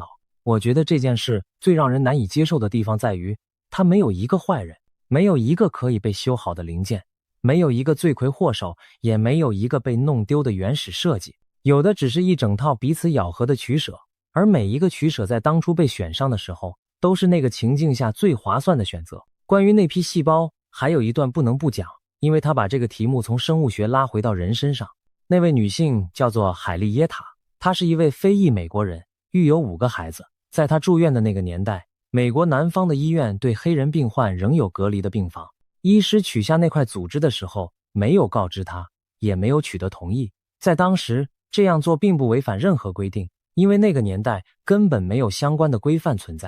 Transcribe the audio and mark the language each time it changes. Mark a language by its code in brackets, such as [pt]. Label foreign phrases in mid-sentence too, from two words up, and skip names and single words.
[zh] 我覺得這件事最讓人难以接受的地方在於，它沒有一個壞人，沒有一個可以被修好的零件，沒有一個罪魁禍首，也沒有一個被弄丟的原始設計，有的只是一整套彼此咬合的取捨，而每一個取捨在當初被選上的時候，都是那個情境下最划算的選擇。關於那批細胞，還有一段不能不講，因為他把這個題目從生物學拉回到人身上。那位女性叫做海莉耶塔，她是一位非裔美國人，育有5个孩子。在她住院的那個年代，美國南方的醫院對黑人病患仍有隔離的病房。醫師取下那塊組織的時候，沒有告知她，也沒有取得同意。在當時，這樣做並不違反任何規定，因為那個年代根本沒有相關的規範存在。